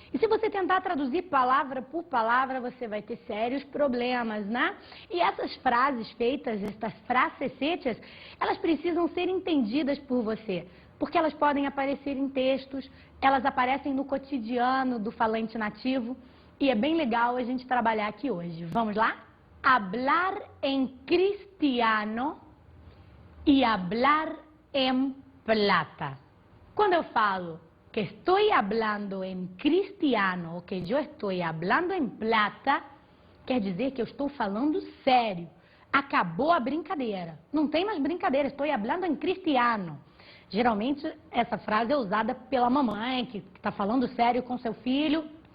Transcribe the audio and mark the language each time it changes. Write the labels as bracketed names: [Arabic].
[Portuguese] E se você tentar traduzir palavra por palavra, você vai ter sérios problemas, né? E essas frases feitas, [Spanish] estas frases hechas, [Portuguese] elas precisam ser entendidas por você, porque elas podem aparecer em textos, elas aparecem no cotidiano do falante nativo, e é bem legal a gente trabalhar aqui hoje. Vamos lá? [Spanish] Hablar en cristiano e hablar en plata. [Portuguese] Quando eu falo que estou [Spanish] hablando en cristiano [Portuguese] ou que eu estou [Spanish] hablando en plata, [Portuguese] quer dizer que eu estou falando sério. Acabou a brincadeira. Não tem mais brincadeira, estou [Spanish] hablando en cristiano. [Portuguese] Geralmente essa frase é usada pela mamãe que está falando sério com seu filho.